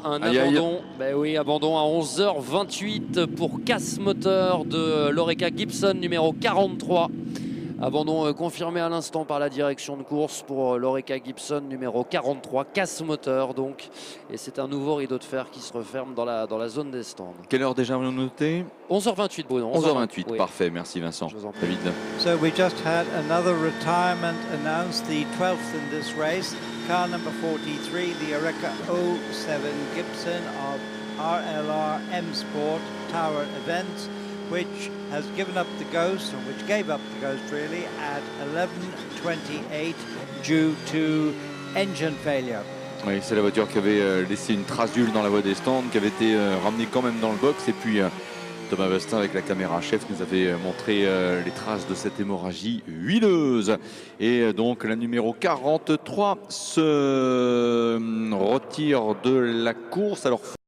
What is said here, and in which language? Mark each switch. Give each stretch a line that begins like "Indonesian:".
French: Un abandon, ben oui, abandon à 11h28 pour casse moteur de l'Oreca Gibson numéro 43. Abandon confirmé à l'instant par la direction de course pour l'Oreca Gibson numéro 43, casse moteur donc. Et c'est un nouveau rideau de fer qui se referme dans la zone des stands. Quelle heure déjà vous notez? 11h28, Bruno. 11h28, oui. Parfait, merci Vincent. Je vous en prie. David.
English: So we just had another retirement announced, the 12th in this race. Car number 43, the Oreca 07 Gibson of RLR M Sport Tower Events, which has given up the ghost, or which gave up the ghost really, at 11:28 due to engine failure.
French: Oui, c'est la voiture qui avait laissé une trace d'huile dans la voie des stands, qui avait été ramenée quand même dans le box. Et puis Thomas Bastin, avec la caméra chef, nous avait montré les traces de cette hémorragie huileuse. Et donc la numéro 43 se retire de la course. Alors,